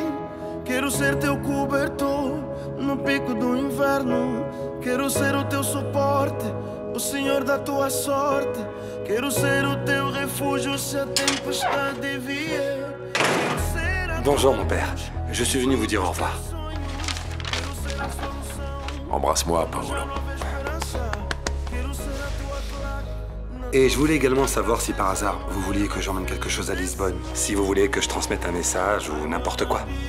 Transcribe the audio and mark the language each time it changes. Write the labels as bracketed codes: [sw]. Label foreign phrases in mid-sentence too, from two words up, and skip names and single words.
[pt] Quero ser teu cobertor no pico do inverno. Quero ser o teu suporte, o senhor da tua sorte. Quero ser o teu refúgio se a tempestade vier. [fr] Bonjour, mon père. Je suis venu vous dire au revoir. Embrasse-moi, Paolo. Et je voulais également savoir si par hasard vous vouliez que j'emmène quelque chose à Lisbonne. Si vous voulez que je transmette un message ou n'importe quoi.